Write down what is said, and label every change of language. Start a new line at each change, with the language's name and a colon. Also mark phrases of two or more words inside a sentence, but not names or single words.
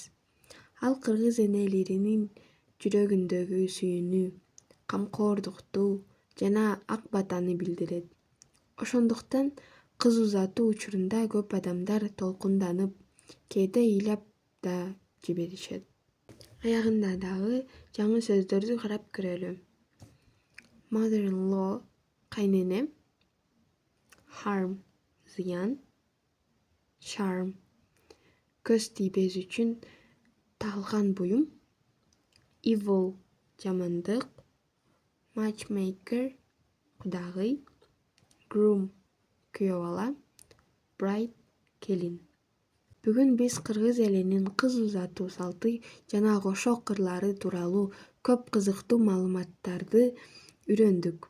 Kyrgyz: Ал кыргыз энелеринин жүрөгүндөгү сүйүүнү, камкордукту жана ак батаны билдирет. Ошондуктан кыз узатуу учурунда көп адамдар толкунданып, кээде ыйлап да жиберишет. Аягында дагы жаңы сөздөрдү карап көрөлү. Mother-in-law кайнене, harm зыян, charm көз тийбес үчүн тагылган буюм, evil жамандык, matchmaker кудагый, groom күйөө бала, bride келин. Бүгүн биз кыргыз элинин кыз узатуу салты жана кошок кырлары тууралуу көп кызыктуу маалыматтарды үйрөндүк.